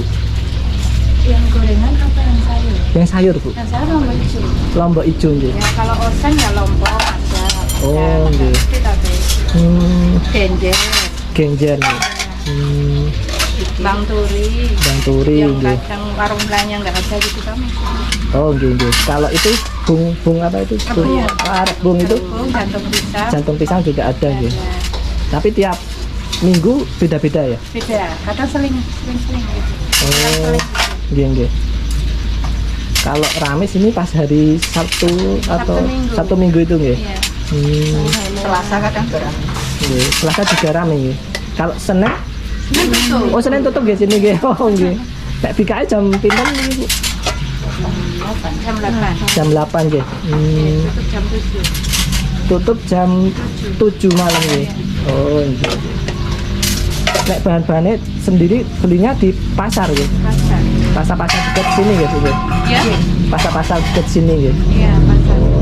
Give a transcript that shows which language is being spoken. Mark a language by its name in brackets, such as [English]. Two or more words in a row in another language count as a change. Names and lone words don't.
[Indonesian] Yang gorengan apa yang sayur? Yang sayur Bu? Yang sayur lombok hijau. Lombok hijau nggih. Ya kalau oseng ya lombok ada. Oh, nggih. Genjer. Genjer nih. Bang Turi. Bang Turi Yang nggih. kadang warung belanja nggak ada gitu kami. Oh, nggih nggih. Kalau itu bung apa itu? Bung, bung itu? Bung jantung pisang. Jantung pisang juga ada nggih. Tapi tiap minggu beda-beda ya? Beda. Kadang seling gitu. Oh, nggih nggih. Kalau Ramis ini pas hari Sabtu atau Sabtu Minggu itu nggih? Iya. Selasa kadang berapa? Nggih, Selasa juga rame nggih. Kalau Senin? Tutup. Oh, Senin tutup nggih sini nggih. Oh, nggih. [Javanese] Nek bikae jam pinten niki Bu? [Indonesian] Jam 8. Jam 8 nggih. Tutup jam 7. Tutup jam 7 malam nggih. Oh, nggih. Nek bahan-bahannya sendiri belinya di pasar nggih. Pasar. Pasar-pasar dekat sini nggih Bu? Ya? Pasar-pasar dekat sini nggih. Iya, pasar.